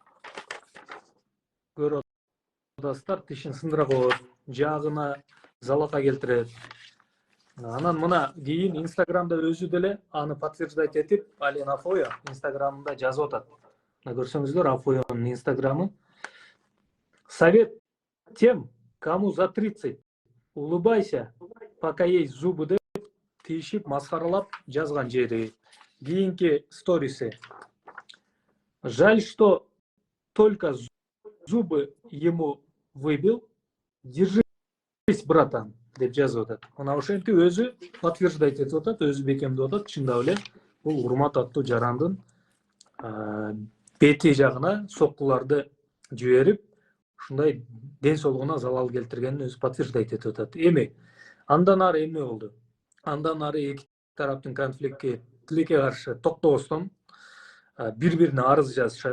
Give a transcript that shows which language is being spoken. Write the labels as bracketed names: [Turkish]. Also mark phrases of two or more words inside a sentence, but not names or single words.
[Kyrgyz] Көрүп атасыздар, тишин сындыра коет, жаагына залака келтирет. Анан мына кийин Инстаграмда өзү деле аны подтверждать этип, Ален Афойо Инстаграмында жазып атат. Мына көрсөңүздөр, Афойонун Инстаграмы. [Russian] Совет тем, кому за 30, улыбайся, пока есть зубы [Kyrgyz] деп тиишип, маскаралап жазган жери. Кийинки сториси. [Russian] Жаль, что только зубы ему выбил. Держись, братан, [Kyrgyz] деп жазып атат. Мына ошентип өзү подтверждать этип атат, өзү бекемдеп атат. Чындап эле бул урмат аттуу жарандын бети жагына соккуларды жиберип, ушундай ден соолугуна залал келтиргенин өзү подтверждать этип атат. Эми андан ары эмне болду? Андан ары эки тараптын конфликтке тилекке каршы токтобостон бири-бирине арыз жазышат.